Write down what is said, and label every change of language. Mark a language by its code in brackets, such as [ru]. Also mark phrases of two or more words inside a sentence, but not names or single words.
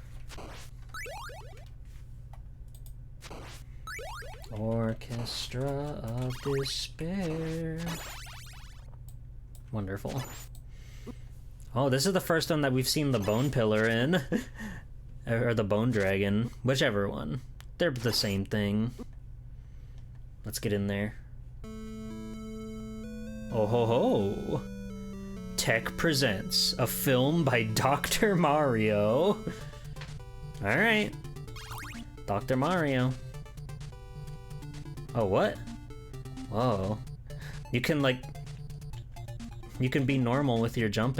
[en] Orchestra of Despair. Wonderful. Oh, this is the first one that we've seen the Bone Pillar in. Or the Bone Dragon. Whichever one. They're the same thing. Let's get in there. Oh ho ho! Tech presents a film by Dr. Mario. Alright. Dr. Mario. Oh, what? Whoa. You can, like... You can be normal with your jumping.